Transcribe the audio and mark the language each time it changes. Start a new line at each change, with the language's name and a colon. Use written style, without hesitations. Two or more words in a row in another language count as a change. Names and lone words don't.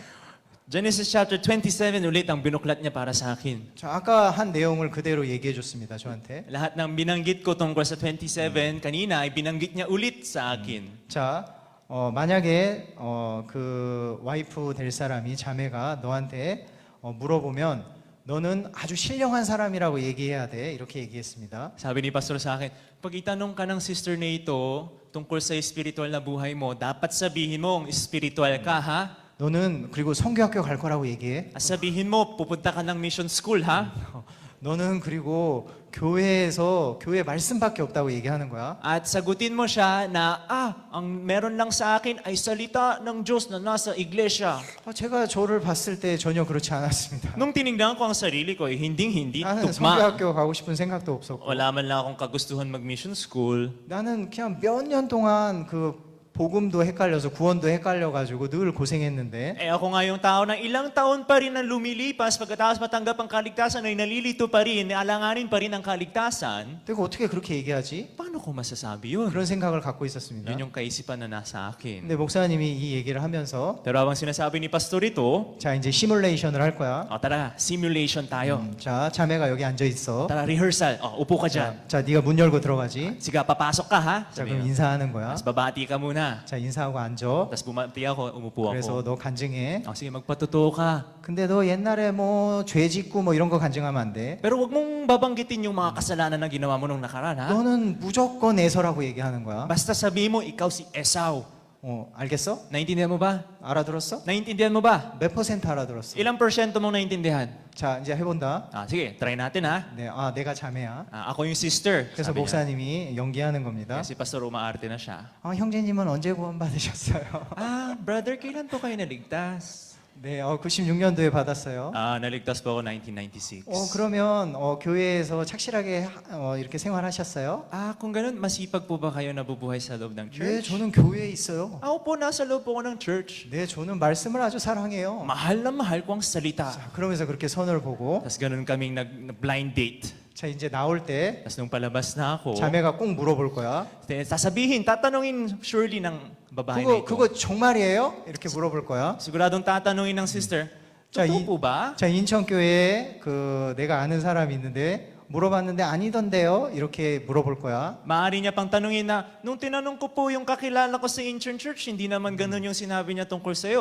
Filipino: Genesis chapter 27 ulit ang binuklat niya para sa akin.
Korean: 자, 아까 한 내용을 그대로 얘기해 줬습니다. 저한테.
Filipino: Lahat ng binanggit ko tungkol sa 27 kanina ay binanggit niya ulit sa akin.
Korean: 자, 만약에 그 와이프 될 사람이 자매가 너한테 물어보면 너는 아주 신령한 사람이라고 얘기해야 돼. 이렇게 얘기했습니다.
Filipino: Sabi ni Pastor sa akin, pag itanong ka ng sister na ito tungkol sa spiritual na buhay mo, dapat sabihin mo, spiritual ka ha?
Korean: 너는 그리고 성교학교 갈 거라고 얘기해.
Filipino: At sabihin mo, pupunta ka ng
English: mission school
Filipino: ha?
Korean: 너는 그리고 교회에서 교회 말씀밖에 없다고 얘기하는 거야.
Filipino: At sagutin mo siya na, ang meron lang sa akin ay salita ng Diyos na nasa iglesia.
Korean: 제가 저를 봤을 때 전혀 그렇지 않았습니다.
Filipino: Nung tinignan ko ang sarili ko, hinding-hindi,
Korean: 나는
Filipino: tugma.
Korean: 성교학교 가고 싶은 생각도 없었고
Filipino: Wala man lang akong kagustuhan mag-
English: mission school.
Korean: 나는 그냥 몇 년 동안 그 복음도 헷갈려서 구원도 헷갈려가지고 늘 고생했는데
Filipino: Ako nga yung tao na ilang taon pa rin na lumilipas pagkatapos matanggap ang kaligtasan ay nalilito pa rin, alanganin pa rin ang kaligtasan.
Korean: 내가 어떻게 그렇게 얘기하지?
Filipino: Paano ko masasabi yun?
Korean: 그런 생각을 갖고 있었습니다.
Filipino: Yun yung kaisipan na nasa akin.
Korean: 근데 목사님이 이 얘기를 하면서
Filipino: Pero habang sinasabi ni Pastor ito,
Korean: 자 이제 시뮬레이션을 할 거야.
Filipino: tara, simulation tayo.
Korean: 자 자매가 여기 앉아 있어.
Filipino: Tara, rehearsal. Upo ka dyan.
Korean: 자 네가 문 열고 들어가지.
Filipino: Sige, papasok ka ha.
Korean: 자
Filipino: Sabi
Korean: 그럼
Filipino: niya.
Korean: 인사하는 거야.
Filipino: Tapos babati ka muna.
Korean: 자 인사하고 앉아.
Filipino: Tapos bumati ako, umupo
Korean: 그래서
Filipino: ako.
Korean: 너 간증해.
Filipino: Sige, magpatotoo ka.
Korean: 근데 너 옛날에 뭐 죄 짓고 뭐 이런 거 간증하면 안 돼.
Filipino: Pero wag mong babanggitin yung mga kasalanan na ginawa mo nung nakaraan ha.
Korean: 너는 무조건 에서라고 얘기하는 거야.
Filipino: Basta sabihin mo, ikaw si Esau.
Korean: 알겠어?
Filipino: Naintindihan mo ba?
Korean: 알아들었어?
Filipino: Naintindihan mo ba?
Korean: 몇 퍼센트 알아들었어?
Filipino: Ilang porsyento mong naintindihan?
Korean: 자 이제 해본다.
Filipino: Sige, try natin ha.
Korean: 네, 내가 자매야.
Filipino: Ako yung sister.
Korean: 그래서
Filipino: Sabi niya.
Korean: 목사님이 연기하는 겁니다.
Filipino: Kasi Pastor umaarte na siya.
Korean: 형제님은 언제 구원 받으셨어요?
Filipino: Brother, kailan po kayo naligtas?
Korean: 네, 96년도에 받았어요.
Filipino: Naligtas po ako 1996.
Korean: 그러면 교회에서 착실하게 이렇게 생활하셨어요?
Filipino: Kung ganun, masipag po ba kayo nabubuhay sa loob ng
Korean: 네,
Filipino: church?
Korean: 저는 교회에 있어요.
Filipino: Ako po, nasa loob po ako ng church.
Korean: 네, 저는 말씀을 아주 사랑해요.
Filipino: Mahal na mahal ko ang salita.
Korean: 자, 그러면서 그렇게 선을 보고
Filipino: Tapos ganun kaming nag-
English: blind date.
Korean: 자, 이제 나올 때
Filipino: Tapos nung palabas na ako,
Korean: 자매가 꼭 물어볼 거야.
Filipino: tatanungin surely ng babae na ito.
Korean: 그거 정말이에요? 이렇게 물어볼 거야.
Filipino: Siguradong tatanungin ng sister,
Korean: 자,
Filipino: totoo po ba?
Korean: 자, 인천교회에 내가 아는 사람이 있는데 물어봤는데 아니던데요? 이렇게 물어볼 거야.
Filipino: Maaari niya pang tanungin na, nung tinanong ko po yung kakilala ko sa Incheon Church, hindi naman ganun yung sinabi niya tungkol sa'yo.